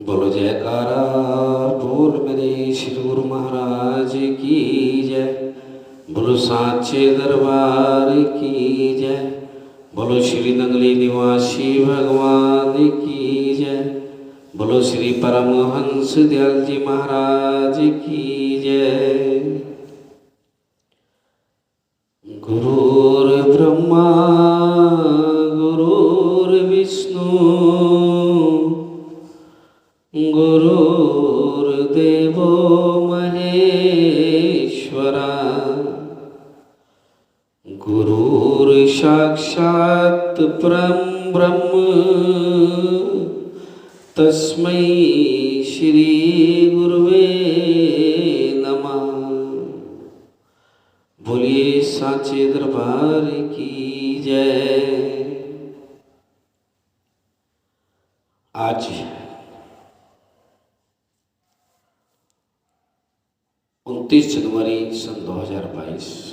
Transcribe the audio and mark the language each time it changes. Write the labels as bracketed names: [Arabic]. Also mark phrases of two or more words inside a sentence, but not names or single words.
[Hindi] बोलो जयकारा बोल मेरे श्री गुरु महाराज की जय। बोलो साचे दरबार की जय। बोलो श्री नंगली निवासी भगवान की जय। बोलो श्री परमहंस दयाल जी महाराज की जय। [Sanskrit] गुरुर्ब्रह्मा गुरुर्विष्णु गुरुर्देवो महेश्वरा गुरुर्साक्षात् परं ब्रह्म तस्मै श्री गुरुवे नमः। [Hindi] बोलिए साचे दरबार की जय। आज 29 जनवरी सन 2022।